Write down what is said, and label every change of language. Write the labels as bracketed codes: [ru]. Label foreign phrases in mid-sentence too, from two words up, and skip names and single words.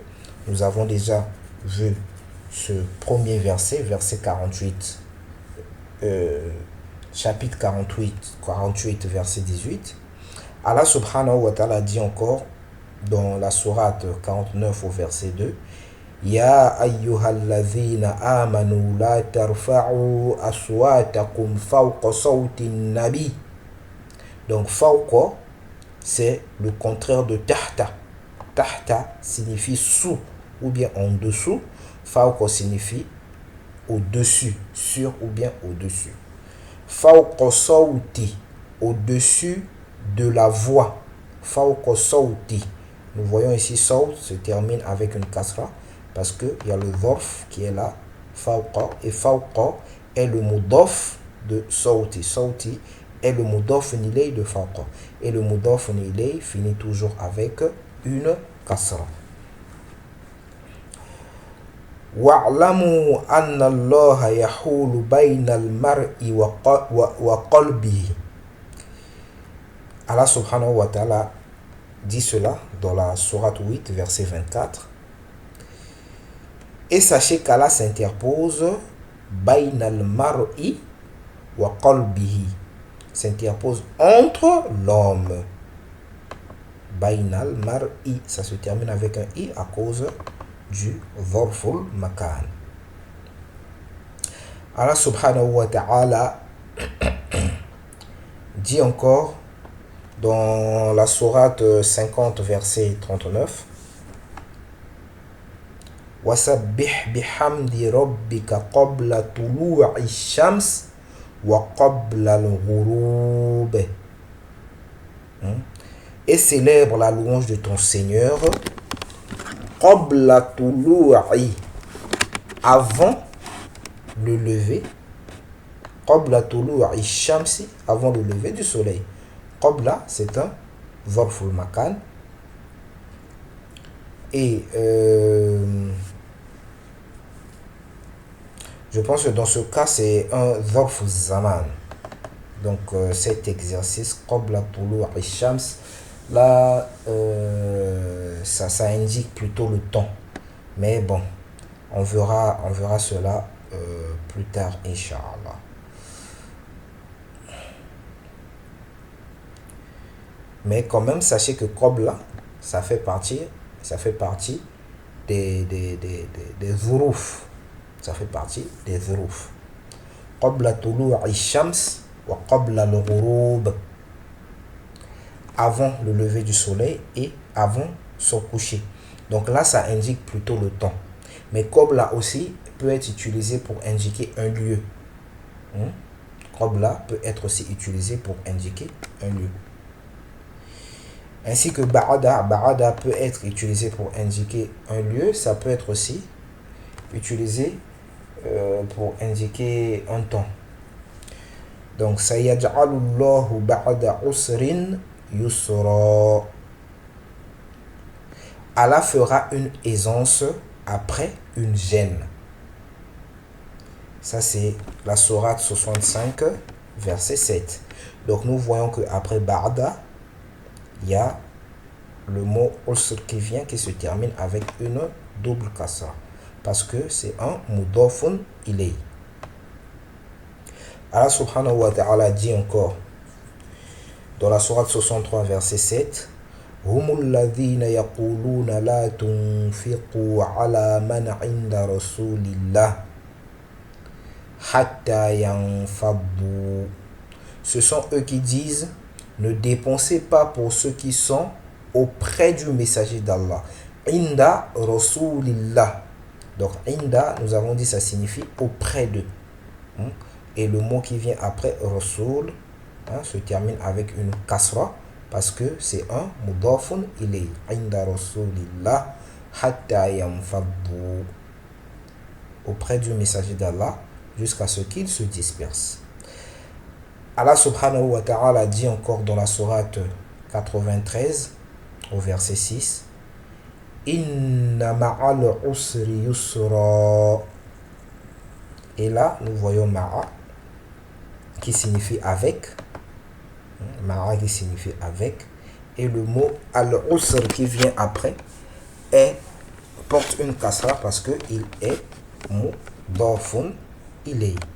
[fr] Nous avons déjà vu ce premier verset, verset 48, chapitre 48, verset 18. [ar] الله سبحانه وتعالى [fr] dit encore dans la sourate 49 au verset 2, [ar] يا أيها الذين آمنوا لا ترفعوا أصواتكم فوق صوت النبي. [fr] Donc fawqa, c'est le contraire de tahta. Tahta signifie sous ou bien en dessous. Fawqa signifie au-dessus, sur ou bien au-dessus. [ar] فوق صوت, [fr] au-dessus de la voix. [ar] فوق صوت. [fr] Nous voyons ici sawt se termine avec une kasra parce qu'il y a le dharf qui est là, fawqa, et fawqa est le mudaf de sawti. Sawti est le [ar] مضاف إليه [fr] de fawqa. Et le [ar] مضاف إليه [fr] finit toujours avec une kasra. [ar] واعلموا أن الله يحول بين المرء وقلبه. الله سبحانه وتعالى [fr] dit cela dans la sourate 8, verset 24. Et sachez qu'Allah s'interpose [ar] بين المرء وقلبه, [fr] s'interpose entre l'homme. [ar] بين المرء, [fr] ça se termine avec un i à cause du [ar] ظرف المكان. الله سبحانه وتعالى [fr] dit encore dans la sourate 50 verset 39, [ar] وسبح بحمد ربك قبل طلوع الشمس وقبل الغروب. [fr] Et célèbre la louange de ton Seigneur [ar] قبل طلوع, [fr] avant le lever, [ar] قبل طلوع الشمس, [fr] avant le lever du soleil. Qabla, c'est un [ar] ظرف مكان. [fr] Et je pense que dans ce cas, c'est un [ar] ظرف زمان. [fr] Donc cet exercice, [ar] قبل طلوع الشمس, [fr] là, ça indique plutôt le temps. Mais bon, on verra cela plus tard, Inch'Allah. Mais quand même, sachez que Qabla, ça fait partie des zuruf. Ça fait partie des zuruf. [ar] قبل طلوع الشمس وقبل الغروب. [fr] Avant le lever du soleil et avant son coucher. Donc là, ça indique plutôt le temps. Mais Qabla aussi peut être utilisé pour indiquer un lieu. Qabla peut être aussi utilisé pour indiquer un lieu. Ainsi que Ba'ada peut être utilisé pour indiquer un lieu. Ça peut être aussi utilisé pour indiquer un temps. Donc, [ar] سيجعل الله بعد عسر يسرا. [fr] Allah fera une aisance après une gêne. Ça, c'est la sourate 65, verset 7. Donc, nous voyons qu'après Ba'da, il y a le mot usr qui vient, qui se termine avec une double kasra. Parce que c'est un [ar] مضاف إليه. الله سبحانه وتعالى [fr] dit encore dans la sourate 63 verset 7, [ar] هم الذين يقولون لا تنفقوا على من عند رسول الله حتى ينفضوا. [fr] Ce sont eux qui disent, ne dépensez pas pour ceux qui sont auprès du messager d'Allah. [ar] عند رسول الله. [fr] Donc inda, nous avons dit, ça signifie auprès d'eux. Et le mot qui vient après rasul se termine avec une kasra parce que c'est un [ar] مضاف إليه. عند رسول الله حتى ينفضوا. [fr] Auprès du messager d'Allah jusqu'à ce qu'il se disperse. [ar] الله سبحانه وتعالى [fr] dit encore dans la sourate 93 au verset 6, [ar] إن مع العسر يسرا. [fr] Et là, nous voyons ma'a qui signifie avec. Ma'a qui signifie avec. Et le mot al-usr qui vient après porte une kasra parce qu'il est [ar] مضاف إليه.